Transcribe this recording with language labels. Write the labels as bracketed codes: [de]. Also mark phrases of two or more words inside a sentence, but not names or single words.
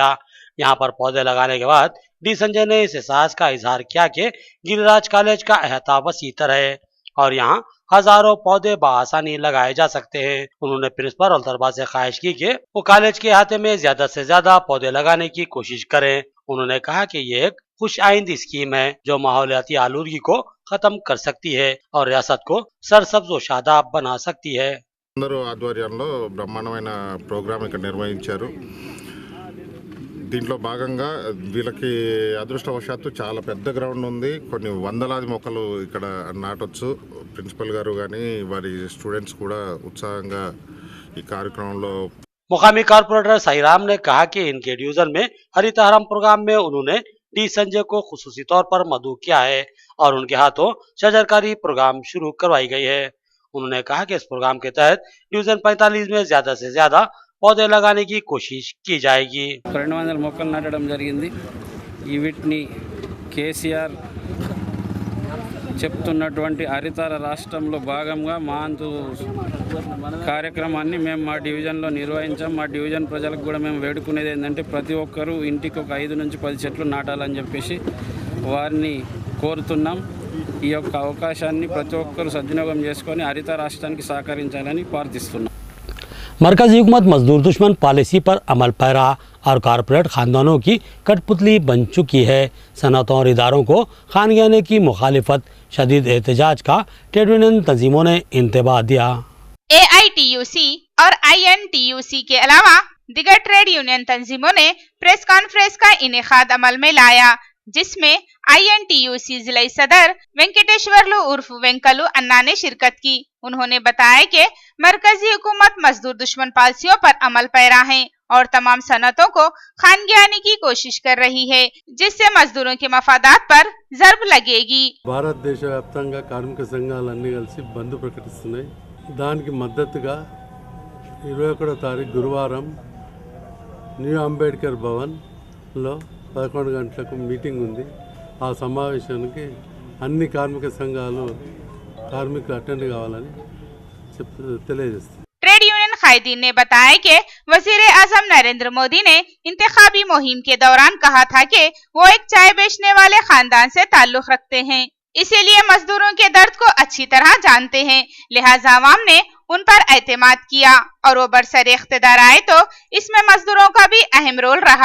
[ur] یہاں پر پودے لگانے کے بعد ڈی سنجے نے اس احساس کا اظہار کیا کہ گری راج کالج کا احاطہ وسیع تر ہے اور یہاں ہزاروں پودے بآسانی لگائے جا سکتے ہیں. انہوں نے پرنسپل اور طلبہ سے خواہش کی کہ وہ کالج کے احاطے میں زیادہ سے زیادہ پودے لگانے کی کوشش کریں. انہوں نے کہا کہ یہ ایک خوش آئند اسکیم ہے جو ماحولیاتی آلودگی کو ختم کر سکتی ہے اور ریاست کو سرسبز و شاداب بنا سکتی ہے. [te] అందరూ ఆధ్వర్యంలో బ్రహ్మాండమైన ప్రోగ్రాం ఇక్కడ నిర్వహించారు. దీంట్లో భాగంగా వీళ్ళకి అదృష్టవశాత్తు చాలా పెద్ద గ్రౌండ్ ఉంది. కొన్ని వందలాది మొక్కలు ఇక్కడ నాటొచ్చు. ప్రిన్సిపల్ గారు కానీ వారి స్టూడెంట్స్ కూడా ఉత్సాహంగా ఈ కార్యక్రమంలో. [ur] مقامی کارپوریٹر ساہی رام نے کہا کہ ان کے ڈویژن میں ہری تہرم پروگرام میں انہوں نے ڈی سنجے کو خصوصی طور پر مدعو کیا ہے اور ان کے ہاتھوں شجرکاری پروگرام شروع کروائی گئی ہے. انہوں نے کہا کہ اس پروگرام کے تحت ڈویژن 45 میں زیادہ سے زیادہ پودے لگانے کی کوشش کی جائے گی. [te] 200 మొక్కలు నాటడం జరిగింది। వీటిని కేసీఆర్ చెప్తున్నటువంటి హరితార రాష్ట్రంలో భాగంగా మా అంతు కార్యక్రమాన్ని మేము మా డివిజన్లో నిర్వహించాం। మా డివిజన్ ప్రజలకు కూడా మేము వేడుకునేది ఏంటంటే ప్రతి ఒక్కరూ ఇంటికి ఒక 5 నుంచి 10 చెట్లు నాటాలని చెప్పేసి వారిని కోరుతున్నాం। ఈ యొక్క అవకాశాన్ని ప్రతి ఒక్కరూ సద్వినియోగం చేసుకొని హరిత రాష్ట్రానికి సహకరించాలని ప్రార్థిస్తున్నాం। [ur] مرکزی حکومت مزدور دشمن پالیسی پر عمل پیرا اور کارپوریٹ خاندانوں کی کٹھ پتلی بن چکی ہے. صنعتوں اور اداروں کو خانگیانے کی مخالفت شدید احتجاج کا [en] trade union [ur] تنظیموں نے انتباہ دیا. AITUC اور INTUC کے علاوہ دیگر [en] trade union [ur] تنظیموں نے [en] press conference [ur] کا انعقاد عمل میں لایا، جس میں INTUC ضلع صدر وینکٹیشورلو عرف وینکلو انا نے شرکت کی. انہوں نے بتایا کہ مرکزی حکومت مزدور دشمن پالیسیوں پر عمل پیرا ہے اور تمام صنعتوں کو خانگیانے کی کوشش کر رہی ہے، جس سے مزدوروں کے مفادات پر ضرب لگے گی. [te] భారతదేశ వ్యాప్తంగా కార్మిక సంఘాలన్నీ కలిసి బంద్ ప్రకటిస్తున్నాయి। దానికి మద్దతుగా 21వ తారీఖు గురువారం న్యూ అంబేద్కర్ భవన్లో 11 గంటలకు మీటింగ్ ఉంది। ఆ సమావేశానికి అన్ని కార్మిక సంఘాలు కార్మికులు అటెండ్ కావాలని తెలియజేస్తారు। [en] trade union [ur] قائدین نے بتایا کہ وزیر اعظم نریندر مودی نے انتخابی مہم کے دوران کہا تھا کہ وہ ایک چائے بیچنے والے خاندان سے تعلق رکھتے ہیں، اسی لیے مزدوروں کے درد کو اچھی طرح جانتے ہیں، لہٰذا عوام نے ان پر اعتماد کیا اور وہ برسر اقتدار آئے تو اس میں مزدوروں کا بھی اہم رول رہا.